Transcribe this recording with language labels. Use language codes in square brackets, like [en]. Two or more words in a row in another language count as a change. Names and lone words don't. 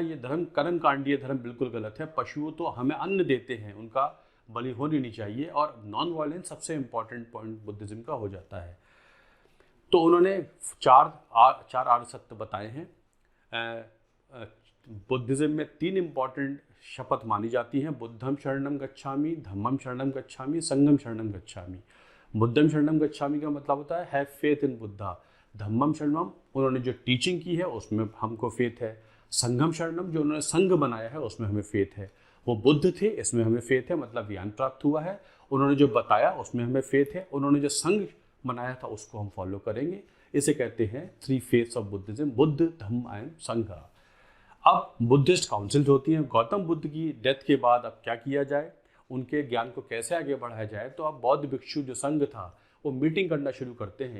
[hi] ये धर्म कर्म कांडीय धर्म बिल्कुल गलत है। पशुओं तो हमें अन्न देते हैं, उनका बलि होनी नहीं चाहिए, और [en] non violence [hi] सबसे [en] important point [hi] बुद्धिज्म का हो जाता है। तो उन्होंने चार आर्य सत्य बताए हैं। बुद्धिज्म में 3 इंपॉर्टेंट शपथ मानी जाती हैं, [pi] बुद्धम शरणम गच्छामि, धम्मम शरणम गच्छामि, संघम शरणम गच्छामि। बुद्धम शरणम गच्छामि [hi] का मतलब होता है [en] have faith in Buddha. [pi] धम्मम शरणम, [hi] उन्होंने जो टीचिंग की है उसमें हमको फेथ है। [pi] संघम शरणम, [hi] जो उन्होंने संघ बनाया है उसमें हमें फेथ है। वो बुद्ध थे, इसमें हमें फेथ है, मतलब ज्ञान प्राप्त हुआ है। उन्होंने जो बताया उसमें हमें फेथ है। उन्होंने जो संघ बनाया था उसको हम फॉलो करेंगे। इसे कहते हैं 3 [en] faiths of Buddhism, [hi] बुद्ध, धम्म एंड संघ। अब [en] Buddhist councils [hi] होती हैं। गौतम बुद्ध की डेथ के बाद अब क्या किया जाए, उनके ज्ञान को कैसे आगे बढ़ाया जाए, तो अब बौद्ध भिक्षु जो संघ था वो मीटिंग करना शुरू करते हैं।